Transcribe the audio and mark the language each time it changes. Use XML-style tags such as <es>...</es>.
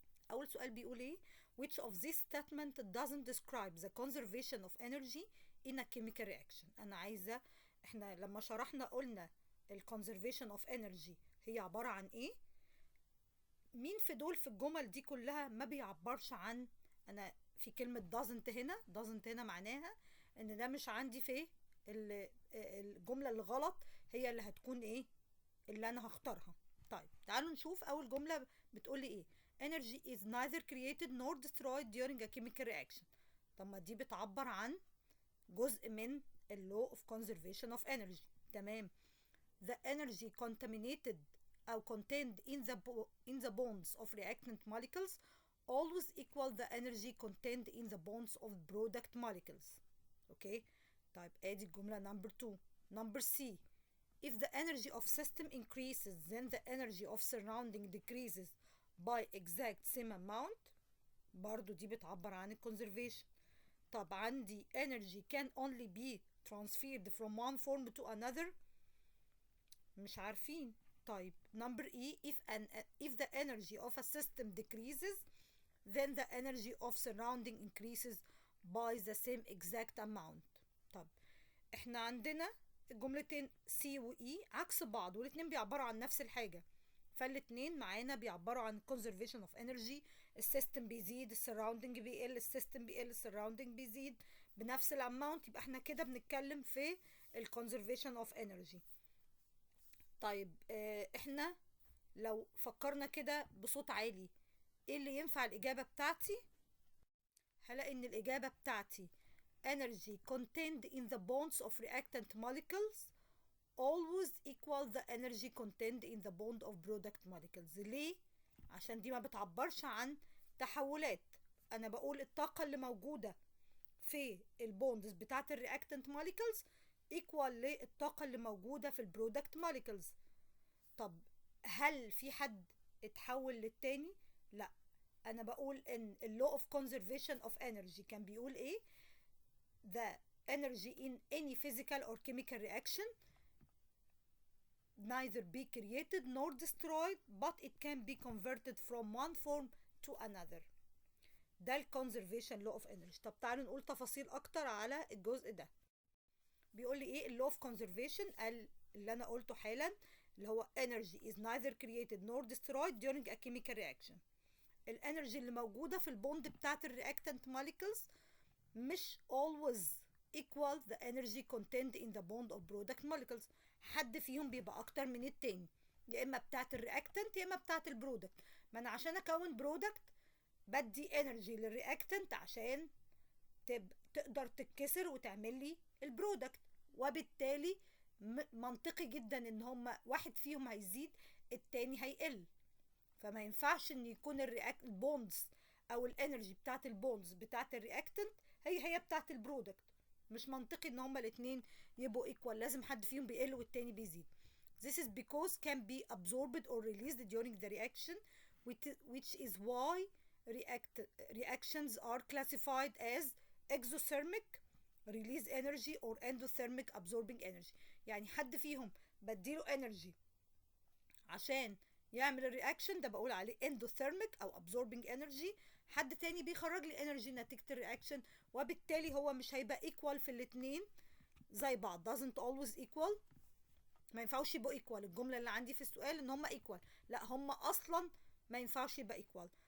<ar>أول سؤال بيقول إيه؟</ar> <en>Which of these statement doesn't describe the conservation of energy in a chemical reaction؟</en> <ar>أنا عايزة، إحنا لما شرحنا قلنا ال conservation of energy هي عبارة عن إيه؟ مين في دول في الجمل دي كلها ما بيعبرش عن، أنا في كلمة doesn't هنا معناها إن ده مش عندي في الجملة اللي غلط هي اللي هتكون إيه؟ اللي أنا هختارها. طيب تعالوا نشوف أول جملة بتقولي إيه؟</ar> <en>Energy is neither created nor destroyed during a chemical reaction.</en> <ar>طب ما دي بتعبر عن جزء من ال</ar> <en>law of conservation of energy.</en> <ar>تمام.</ar> <en>The energy contaminated أو contained in the bonds of reactant molecules always equal the energy contained in the bonds of product molecules. Okay.</en> <ar>طيب ادي الجملة number 2.</ar> <en>number C. If the energy of system increases then the energy of surrounding decreases by exact same amount.</en> <ar>برضو دي بتعبر عن conservation. طب عندي</ar> <en>energy can only be transferred from one form to another.</en> <ar>مش عارفين.</ar> <en>طيب number E. If the energy of a system decreases then the energy of surrounding increases by the same exact amount.</en> <ar>طب احنا عندنا الجملتين C و E عكس بعض والاتنين بيعبروا عن نفس الحاجة، فالاتنين معانا بيعبروا عن conservation of energy. السيستم بيزيد، السراوندنج بيقل، السيستم بيقل، السراوندنج بيزيد بنفس الاماونت، يبقى احنا كده بنتكلم في conservation of energy. طيب احنا لو فكرنا كده بصوت عالي ايه اللي ينفع الإجابة بتاعتي؟</ar> <en>هلاقي ان الإجابة بتاعتي energy contained in the bonds of reactant molecules always equal the energy contained in the bond of product molecules.</en> <ar>ليه؟ عشان دي ما بتعبرش عن تحولات، انا بقول الطاقة اللي موجودة في البوندز بتاعت الرياكتنت موليكولز equal للطاقة اللي موجودة في البرودكت موليكولز. طب هل في حد اتحول للتاني؟ لا، انا بقول ان ال law of conservation of energy كان بيقول ايه؟</ar> <en>the energy in any physical or chemical reaction neither be created nor destroyed but it can be converted from one form to another.</en> <ar>ده ال conservation law of energy. طب تعالوا نقول تفاصيل اكتر على الجزء ده.</ar> <en>بيقول لي ايه ال law of conservation؟</en> <ar>قال اللي انا قلته حالا اللي هو</ar> <en>energy is neither created nor destroyed during a chemical reaction.</en> <ar>الانرجي اللي موجودة في البوند بتاعت الرياكتنت molecules مش</ar> <en>always equal the energy contained in the bond of product molecules.</en> <ar>حد فيهم بيبقى اكتر من التاني، يا اما بتاعت الرياكتنت يا اما بتاعت البرودكت. ما انا عشان اكون برودكت بدي انرجي للرياكتنت عشان تقدر تتكسر وتعمل لي البرودكت، وبالتالي منطقي جدا ان هما واحد فيهم هيزيد التاني هيقل. فما ينفعش ان يكون البوندز او الانرجي بتاعت البوندز بتاعت الرياكتنت هي بتاعت البرودكت. مش منطقي ان هما الاتنين يبقوا ايكوال، لازم حد فيهم بيقل والتاني بيزيد.</ar> <en>This is because can be absorbed or released during the reaction which is why reactions are classified as exothermic release energy or endothermic absorbing energy.</en> <ar>يعني حد فيهم بديله energy عشان يعمل الرياكشن ده بقول عليه اندوثيرميك او absorbing energy. حد تاني بيخرج لي انرجي نتيجة الرياكشن، وبالتالي هو مش هيبقى equal في الاتنين زي بعض.</ar> <en>doesn't always equal.</en> <ar>ما ينفعوش يبقوا equal. الجملة اللي عندي في السؤال ان هم equal، لا هم اصلا ما ينفعش يبقى equal.</ar>